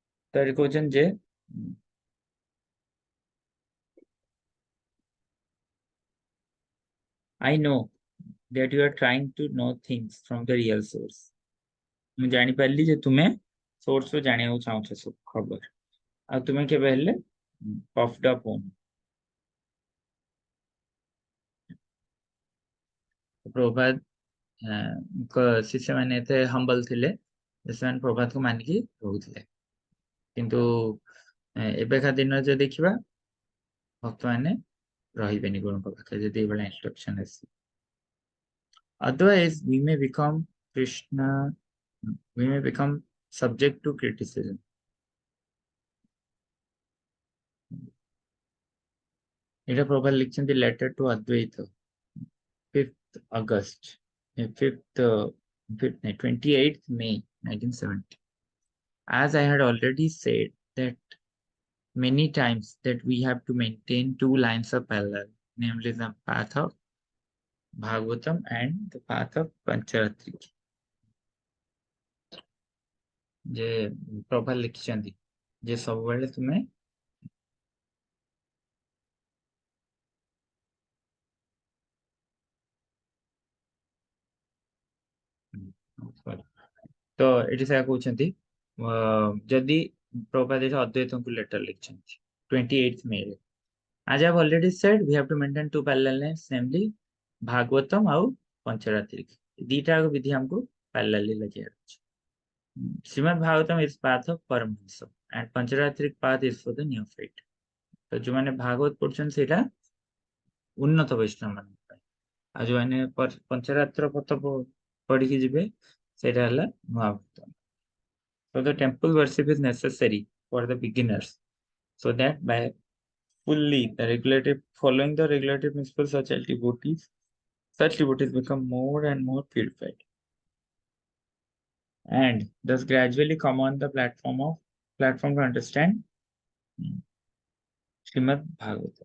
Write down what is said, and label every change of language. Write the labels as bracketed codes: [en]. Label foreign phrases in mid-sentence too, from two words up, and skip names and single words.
[or] ତାରି କହୁଛନ୍ତି ଯେ [en] I know that you are trying to know things from the real source. [or] ମୁଁ ଜାଣିପାରିଲି ଯେ ତୁମେ source ରୁ ଜାଣିବାକୁ ଚାହୁଁଛ ସବୁ ଖବର, ଆଉ ତୁମେ କେବେ ହେଲେ [en] puffed up [or] ହଉନି। ପ୍ରଭୁପାଦ ଶିଷ୍ୟମାନେ ଏତେ ହମ୍ବଲ ଥିଲେ ଯେ ସେମାନେ ପ୍ରଭୁପାଦକୁ ମାନିକି ରହୁଥିଲେ, କିନ୍ତୁ ଏବେକା ଦିନରେ ଯଦି ଦେଖିବା ଭକ୍ତମାନେ ରହିବେନି ଗୁରୁଙ୍କ ପାଖରେ ଯଦି ଏଇଭଳିଆ ଇନଷ୍ଟ୍ରକ୍ସନ ଆସିବ। [en] Otherwise we may become Krishna, we may become subject to criticism. [bn] এটা প্রভুপাদ লিখছেন [en] letter to Advaita 5th August 28th May 1970. As I had already said that many times that we have to maintain two lines of parallel, namely the path of Bhagavatam and the path of Pancharatri. [or] ଯେ ପ୍ରଭୁପାଦ ଲେଖିଛନ୍ତି ଯେ ସବୁବେଳେ ତୁମେ ତ ଏଠି ସେ କହୁଛନ୍ତି ଯଦି ପ୍ରଭୁପାଦ ଏଠି ଅଦ୍ୱୈତଙ୍କୁ ଲେଟର ଲେଖିଛନ୍ତି 28th May ରେ। [en] As I have already said, we have to maintain two parallel lines, namely Bhagavatam ଆଉ Pancharatri। [or] ଦିଟା ବିଧି हमको parallelly ଲଗେଇବାର ଅଛି। [en] Srimad Bhagavatam is path of Paramahansa and Pancharatric path is for the neophyte। [or] ତ ଯୋଉମାନେ ଭାଗବତ ପଢୁଛନ୍ତି ସେଇଟା ଉନ୍ନତ ବୈଷ୍ଣବ ମାନଙ୍କ ପାଇଁ, ଆଉ ଯୋଉମାନେ ପଞ୍ଚରାତ୍ର ପଥ ପଢିକି ଯିବେ ସେଇଟା ହେଲା ନୂଆ ଭକ୍ତ। [en] So the temple worship is necessary for the beginners, so that by fully following the regulative principles such devotees become more and more purified, and thus gradually come on the platform to understand Srimad Bhagavatam.